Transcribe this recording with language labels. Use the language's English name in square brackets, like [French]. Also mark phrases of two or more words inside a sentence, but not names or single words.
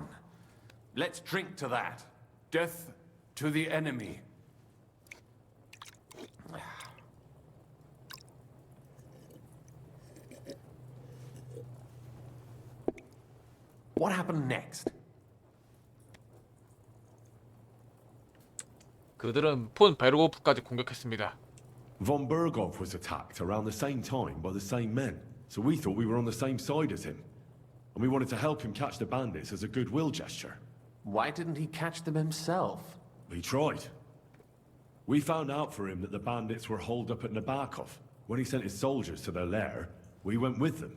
[English] Let's drink to that. Death to the enemy. What happened next? [Korean] 그들은 폰 베르고프까지 공격했습니다. [English] Von Bergov was attacked around the same time by the same men, so we thought we were on the same side as him. And we wanted to help him catch the bandits as a goodwill gesture. Why didn't he catch them himself? He tried. We found out for him that the bandits were holed up at Nabokov. When he sent his soldiers to their lair, we went with them.